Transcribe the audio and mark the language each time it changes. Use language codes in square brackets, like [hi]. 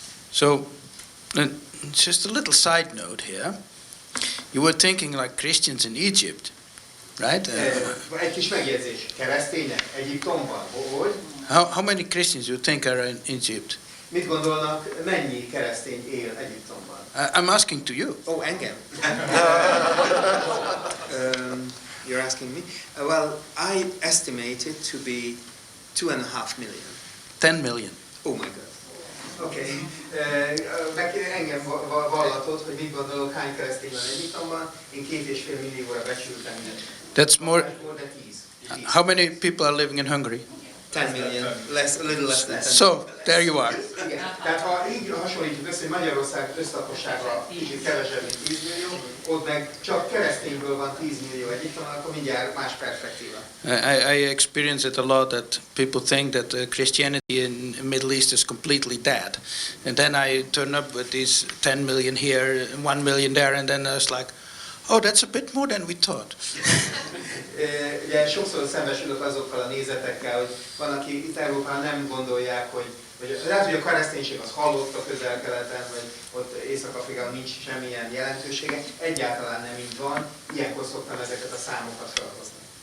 [en] So, just a little side note here. You were thinking like Christians in Egypt, right? [hu] Egy kis megjegyzés. Keresztények Egyiptomban, hogy? [en] How many Christians you think are in Egypt? [hu] Mit gondolnak, mennyi keresztény él Egyiptomban? [en] I'm asking to you. [hu] Oh, engem. [en] You're asking me? Well, I estimate it to be 2.5 million. 10 million. Oh my God. Okay. [hu] Engem vallatott, hogy mit gondolok, hány keresztény van Egyiptomban. Én 2,5 millióra becsültem. [en] That's more. How many people are living in Hungary? 10 million, a little less than 10. So, there you are. [hu] Igen. Tehát ha így hasonlítjuk össze, hogy Magyarország összlakossága kicsit kevesebb, mint 10 millió, ott meg csak keresztényből van 10 millió Egyiptomban, akkor mindjárt más perspektíva. [en] I experience it a lot that people think that Christianity in the Middle East is completely dead. And then I turn up with these 10 million here, 1 million there, and then I was like, oh, that's a bit more than we thought. [hu] Ugye sokszor szembesülök azokkal a nézetekkel, hogy van, aki itt Európában nem gondolják, hogy lehet, hogy a kereszténység az halott a Közel-Keleten, vagy ott Észak-Afrikában nincs semmilyen jelentősége. Egyáltalán nem így van. Ilyenkor szoktam ezeket a számokat felhozni.